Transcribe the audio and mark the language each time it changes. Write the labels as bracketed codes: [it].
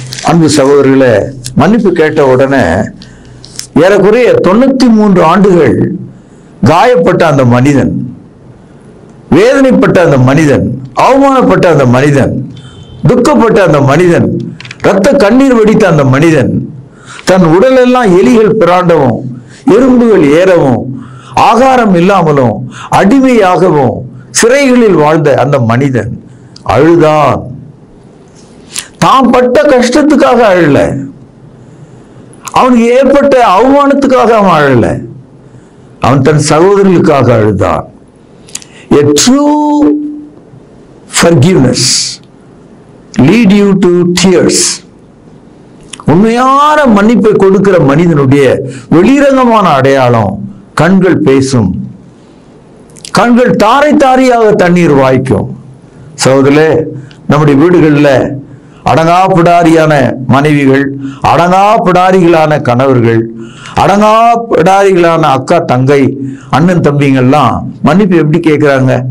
[ta] அன்பு சகோதரர்களே, மன்னிப்பு கேட்ட உடனே ஏறக்குறைய 93 ஆண்டுகள் காயப்பட்ட அந்த மனிதன், வேதனைப்பட்ட அந்த மனிதன், அவமானப்பட்ட அந்த மனிதன், துக்கப்பட்ட அந்த மனிதன், இரத்த கண்ணீர் வடித்த அந்த மனிதன், தன் உடலெல்லாம் எலிகள் பிராண்டவும் எறும்புகள் ஏறவும் ஆகாரம் இல்லாமலும் அடிமையாகவும் சிறைகளில் வாழ்ந்த அந்த மனிதன் அழுதான். தாம் பட்ட கஷ்டத்துக்காக அழல, அவனுக்கு ஏற்பட்ட அவமானத்துக்காக அவன் அழல, அவன் தன் சகோதரர்களுக்காக அழுதான். [en] A true forgiveness lead you to tears. [ta] உண்மையான மன்னிப்பை கொடுக்கிற மனிதனுடைய வெளிரங்கமான அடையாளம் கண்கள் பேசும். கண்கள் தாரை தாரியாக தண்ணீர் வாய்க்கும். சகோதரர்களே, நம்முடைய வீடுகளில் அடங்கா பிடாரியான மனைவிகள், அடங்கா பிடாரிகளான கணவர்கள், அடங்கா பிடாரிகளான அக்கா தங்கை அண்ணன் தம்பிங்கெல்லாம் மன்னிப்பு எப்படி கேட்கிறாங்க?